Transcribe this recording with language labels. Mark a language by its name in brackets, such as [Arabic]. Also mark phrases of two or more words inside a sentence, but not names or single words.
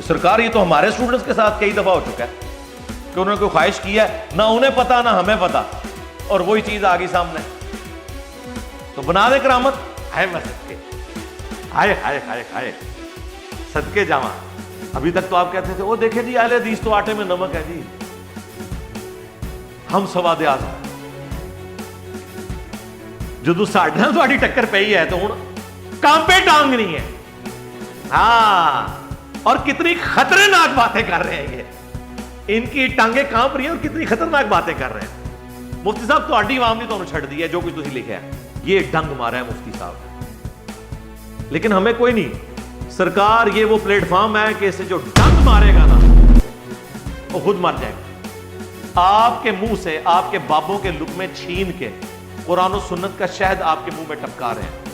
[Urdu] سرکار یہ تو ہمارے اسٹوڈنٹس کے ساتھ کئی دفعہ ہو چکا ہے کہ انہوں نے کوئی خواہش کی ہے, نہ انہیں پتا نہ ہمیں پتا, اور وہی چیز آ گئی سامنے. تو بنا دے کرامت. [Punjabi] ہائے میں صدقے, ہائے ہائے ہائے ہائے صدقے جاواں. [Urdu] ابھی تک تو آپ کہتے تھے وہ دیکھیں جی اہل حدیث تو آٹے میں نمک ہے جی, ہم سواد اعظم [Punjabi] جدو ساڈا تہاڈی ٹکر پئی ہے تو ہن کانپے ٹانگ نہیں ہے. [Urdu] ہاں, اور کتنی خطرناک باتیں کر رہے ہیں یہ, ان کی ٹانگیں کانپ رہی ہیں اور کتنی خطرناک باتیں کر رہے ہیں. [Punjabi] مفتی صاحب تہاڈی عوام نے تانوں چھڈ دی ہے, جو کچھ تسی لکھا ہے [Urdu] یہ ڈنگ مارا ہے مفتی صاحب. لیکن ہمیں کوئی نہیں, سرکار یہ وہ پلیٹ فارم ہے کہ اسے جو ڈنگ مارے گا نا وہ خود مر جائے گا. آپ کے منہ سے آپ کے بابوں کے لقمے چھین کے قرآن و سنت کا شہد آپ کے منہ میں ٹپکا رہے ہیں.